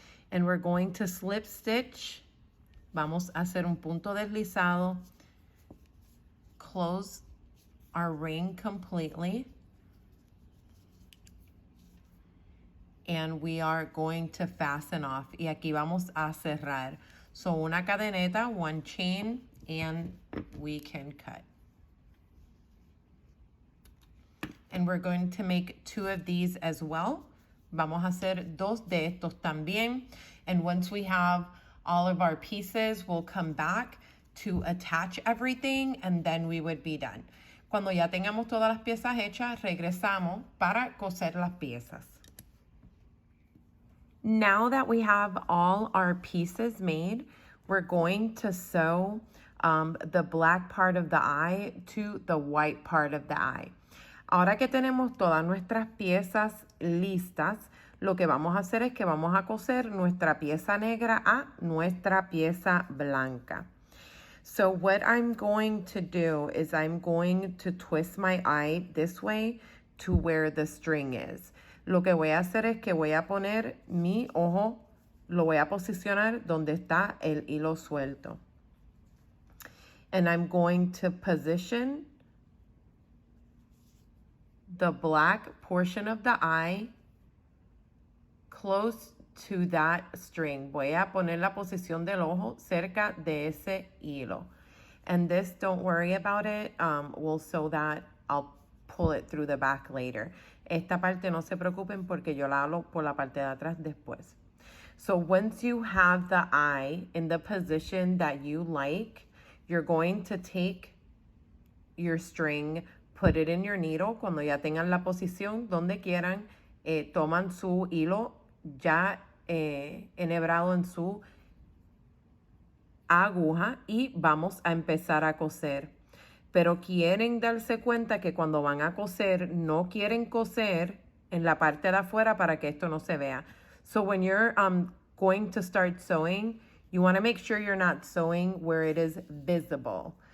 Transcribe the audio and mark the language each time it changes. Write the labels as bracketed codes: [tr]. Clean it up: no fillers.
[en] And we're going to slip stitch. [es] Vamos a hacer un punto deslizado. [en] Close our ring completely. And we are going to fasten off. [es] Y aquí vamos a cerrar. [en] So [es] una cadeneta, [en] 1 chain, and we can cut. And we're going to make 2 of these as well. [es] Vamos a hacer 2 de estos también. [en] And once we have all of our pieces, we'll come back to attach everything, and then we would be done. [es] Cuando ya tengamos todas las piezas hechas, regresamos para coser las piezas. [en] Now that we have all our pieces made, we're going to sew the black part of the eye to the white part of the eye. [es] Ahora que tenemos todas nuestras piezas listas, lo que vamos a hacer es que vamos a coser nuestra pieza negra a nuestra pieza blanca. [en] So what I'm going to do is I'm going to twist my eye this way to where the string is. [es] Lo que voy a hacer es que voy a poner mi ojo, lo voy a posicionar donde está el hilo suelto. [en] And I'm going to position the black portion of the eye close to that string. [es] Voy a poner la posición del ojo cerca de ese hilo. [en] And this, don't worry about it. We'll sew that. I'll pull it through the back later. [es] Esta parte no se preocupen porque yo la hago por la parte de atrás después. [en] So once you have the eye in the position that you like, you're going to take your string, put it in your needle. [es] Cuando ya tengan la posición donde quieran, toman su hilo ya enhebrado en su aguja y vamos a empezar a coser. Pero quieren darse cuenta que cuando van a coser, no quieren coser en la parte de afuera para que esto no se vea. [en] So when you're going to start sewing, you want to make sure you're not sewing where it is visible.